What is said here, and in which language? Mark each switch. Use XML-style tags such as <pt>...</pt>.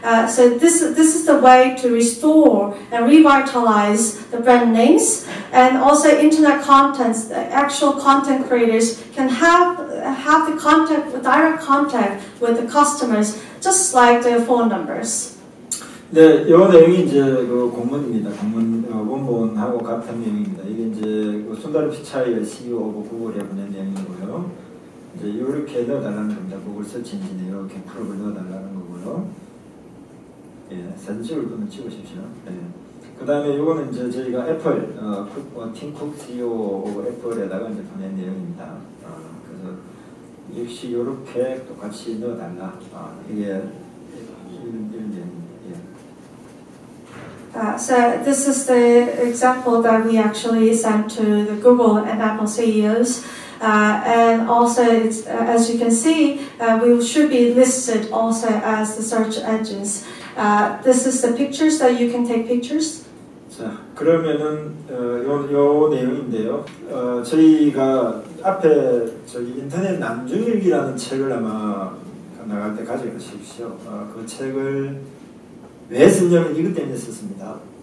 <en>So this is the way to restore and revitalize the brand names, and also internet contents. The actual content creators can have the direct contact with the customers, just like the phone numbers.</en> <ko>네, 이 내용이 이제 그 공문입니다. 공문 원본하고 같은 내용입니다. 이게 이제 순다르 피차이 CEO 오브 구글에 보낸 내용이고요. 이제 이렇게 넣어달라는 겁니다. 구글 서치 엔진에 이렇게 프로를 넣어달라는 거고요. 예, 사진 찍을 거면 찍으십시오. 예. 그 다음에 이거는 이제 저희가 애플, 팀 쿡 CEO 오브 애플에다가 이제 보낸 내용입니다. 그래서 역시 이렇게 똑같이 넣어달라. 이게 이런 내용입니다.</ko> <en>So this is the example that we actually sent to the Google and Apple CEOs. And also, as you can see, we should be listed also as the search engines. This is the pictures that you can take pictures.</en> <ko>자, 그러면은 요 내용인데요. 저희가 앞에 저기 인터넷 난중일기라는 책을 아마 나갈 때 가져가십시오. 그 책을 왜 썼냐면 이것 때문에 썼습니다.</ko>